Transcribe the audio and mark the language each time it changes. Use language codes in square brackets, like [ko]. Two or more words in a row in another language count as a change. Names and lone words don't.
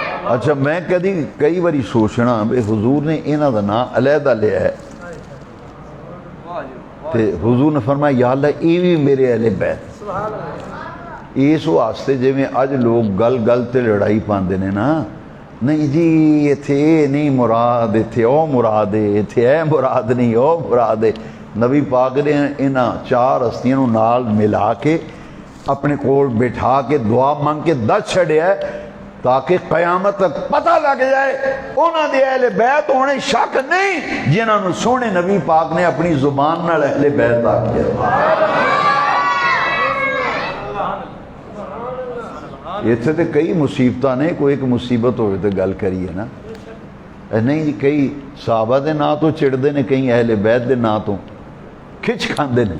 [pa] اچھا میں کئی باری سوچنا بھی حضور نے انہاں دا نام علیحدہ لیا ہے تے حضور نے فرمایا یا اللہ یہ بھی میرے اہل بیت. اس واسطے جی میں اج لوگ گل گل تے لڑائی پاندے نے نا, نہیں جی ایتھے اے نہیں مراد, ایتھے او مراد ہے, ایتھے اے مراد نہیں او مراد ہے. نبی پاک نے انہاں چار ہستیاں نال ملا کے اپنے کول بٹھا کے دعا مانگ کے دس چھڑیا ہے تاکہ قیامت تک پتہ لگ جائے انہاں دے اہل بیت ہونے شک نہیں جنہاں نو سونے نبی پاک نے اپنی زبان نال اہل بیت آکھیا. اتنے تو کئی مصیبتاں نے, کوئی ایک مصیبت ہوئے تو گل کری ہے نا, نہیں جی کئی صحابہ دے نا تو چڑھتے ہیں, کئی اہل بیت دے نا تو کھچ کھاندے نے.